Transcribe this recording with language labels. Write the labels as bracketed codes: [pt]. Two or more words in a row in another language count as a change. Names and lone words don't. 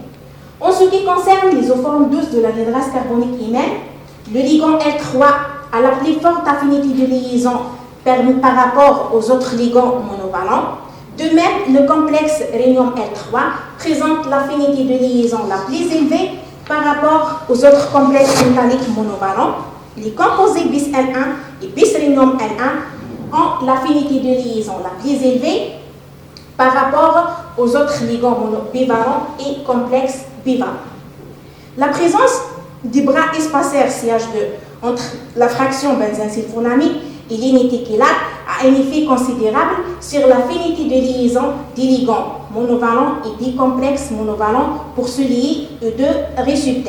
[fr] En ce qui concerne l'isoforme 12 de l'anhydrase carbonique IMN, le ligand L3 à la plus forte affinité de liaison par rapport aux autres ligands monovalents. De même, le complexe rhénium L3 présente l'affinité de liaison la plus élevée par rapport aux autres complexes métalliques monovalents. Les composés bis L1 et bis rhénium L1 ont l'affinité de liaison la plus élevée par rapport aux autres ligands bivalents et complexes bivalents. La présence du bras espaceur CH2 entre la fraction benzène-sulfonamide et l'unité chélates a un effet considérable sur l'affinité de liaison des ligands monovalents et des complexes monovalents pour se lier aux deux récepteurs.